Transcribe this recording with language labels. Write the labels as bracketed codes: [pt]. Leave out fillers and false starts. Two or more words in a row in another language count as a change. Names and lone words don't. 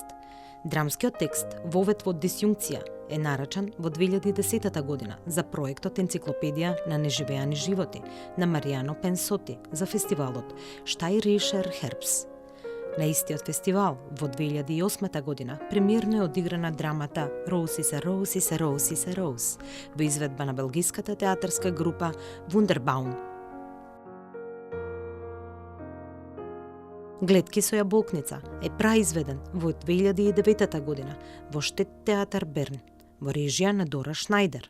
[mk] Драмскиот текст Вовет во дисјункција е нарачан во 2010 година за проектот Енциклопедија на неживеани животи на Маријано Пенсоти за фестивалот Штајришер Хербс. На истиот фестивал во 2008 година премиерно е одиграна драмата Роуз is a Rose is a Rose is a Rose во изведба на белгиската театарска група Вундербаум. Гледки со јаболкница е праизведен во 2009 година во Штет театар Берн во режија на Дора Шнајдер.